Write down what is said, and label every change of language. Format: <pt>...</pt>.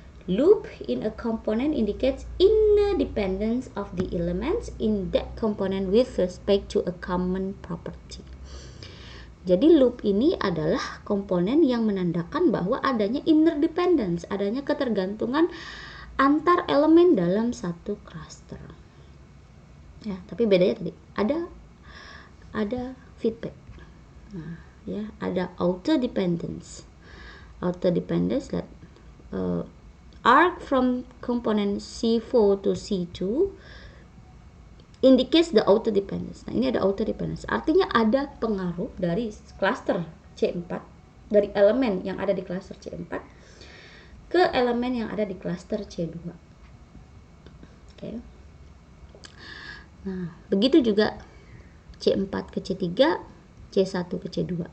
<en>Loop in a component indicates inner dependence of the elements in that component with respect to a common property.</en> <id>Jadi loop ini adalah komponen yang menandakan bahwa adanya inner dependence, adanya ketergantungan antar elemen dalam satu cluster. Ya, tapi bedanya tadi ada feedback. Nah, ya, ada outer dependence.</id> <en>Outer dependence that arc from component C4 to C2 indicates the outer dependence.</en> <id>Nah, ini ada outer dependence. Artinya ada pengaruh dari cluster C4, dari elemen yang ada di cluster C4 ke elemen yang ada di cluster C2. Oke. Nah, begitu juga C4 ke C3, C1 ke C2.</id>